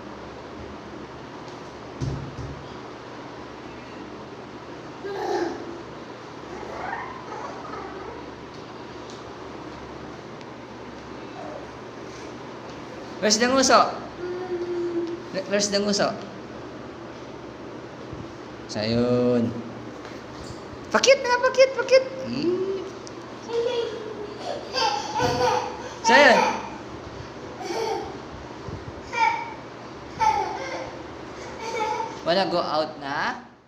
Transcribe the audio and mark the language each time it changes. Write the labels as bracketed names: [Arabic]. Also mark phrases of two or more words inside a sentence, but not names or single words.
[English] Where's the nguso? Where's the nguso? Sayun. [Filipino] Pakit na, pakit, pakit. Sayun. [English] Wanna go out na?